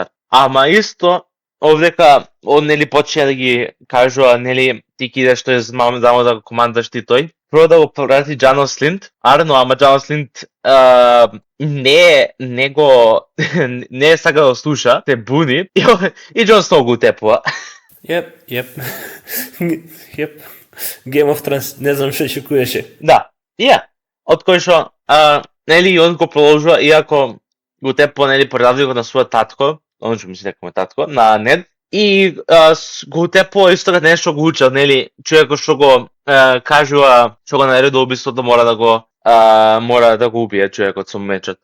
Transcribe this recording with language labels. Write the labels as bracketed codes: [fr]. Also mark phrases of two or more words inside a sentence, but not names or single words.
[mk] Ама исто, овдека, он нели почне да ги кажува, нели, ти ки идеш тој мамо да го командаш ти тој. Прво да го прати Џанос Линд, но Џанос Линд не е сака да слуша, се буни и Џон Сноу го утепува. Јеп. Game of Thrones, не знам што очекуваше. Да, од кој што, нели, он го продолжува, иако го утепува, нели, предавникот на својот татко, он што мисли дека му е татко, на Нед, и го утепува исто како нешто го учат, нели, човекот што го кажува, што го наредува убиството, мора да го убие човекот со мечот.